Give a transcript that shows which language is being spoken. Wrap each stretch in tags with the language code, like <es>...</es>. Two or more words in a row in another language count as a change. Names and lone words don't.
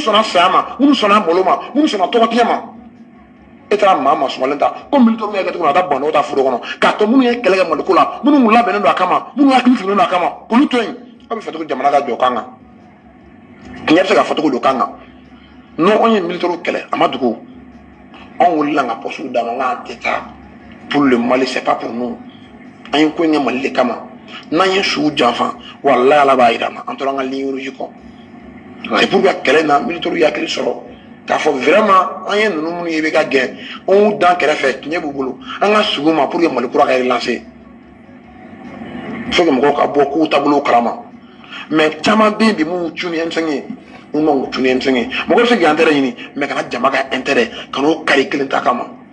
<bm>sɔnna saya ma minnu sɔnna malo ma minnu sɔnna tɔgɔtiɲɛ ma e taara maa sumalen ta ko militaire min yɛ kɛ cogo min na a taa bɔn n'o ta foro kɔnɔ k'a to minnu ye kɛlɛ kɛ Maliko la minnu labɛnnen don a kama minnu hakili sigilen don a kama k'olu to yen a bɛ fɛ cogo jamana ka jɔ kan kan tiɲɛ bɛ se ka fɔ cogo don kan kan n'o anw ye militaire kɛlɛ a ma dogo anw wulila ka poste d'a ma n k'a tɛ taa</bm> <fr>pour le Mali c'est pas pour nous</fr> <bm>an ye ko in kɛ Mali de kama n'an ye suw janfa walayi ala b'a yira an na an tora an ka</bm> <fr>ligne rouge</fr> <bm>kɔ</bm> <fr>c'est pour que</fr> <bm>kɛlɛ na militaire y hakili sɔrɔ k'a fɔ vraiment an ye ninnu minnu ye bɛ ka gɛn anw dan kɛrɛfɛ tiɲɛ b'u bolo an ka sugu ma</bm> <fr>pour que</fr> <bm>Mali kura ka</bm> <fr>relancer faut que</fr> <bm>mɔgɔw ka bɔ k'u taabolo kalama mais caman bɛ yen bi mun cun ni M5 ye mun ma cun ni M5 ye mɔgɔ bɛ se k'i intérêt ɲini mais kana jama ka intérêt ka n'o kari kelen ta kama</bm>